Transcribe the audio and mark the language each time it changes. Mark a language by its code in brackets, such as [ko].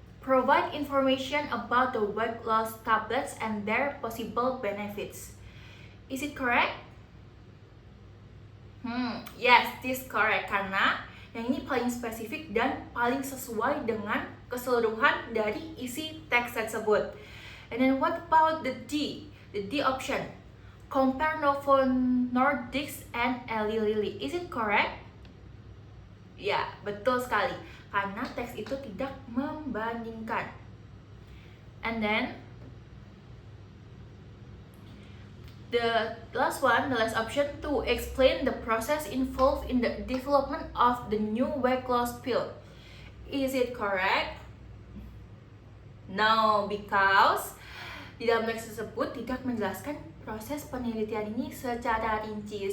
[en] Provide information about the weight loss tablets and their possible benefits. Is it correct? Yes, this correct. [id] Karena yang ini paling spesifik dan paling sesuai dengan keseluruhan dari isi teks tersebut. [en] And then what about the D? The D option. Compare Novo Nordisk and Eli Lilly. Is it correct? [id] Ya, betul sekali. Karena teks itu tidak membandingkan. [en] And then the last option to explain the process involved in the development of the new weight loss pill. Is it correct? No, because [id] di dalam teks tersebut tidak menjelaskan proses penelitian ini secara rinci.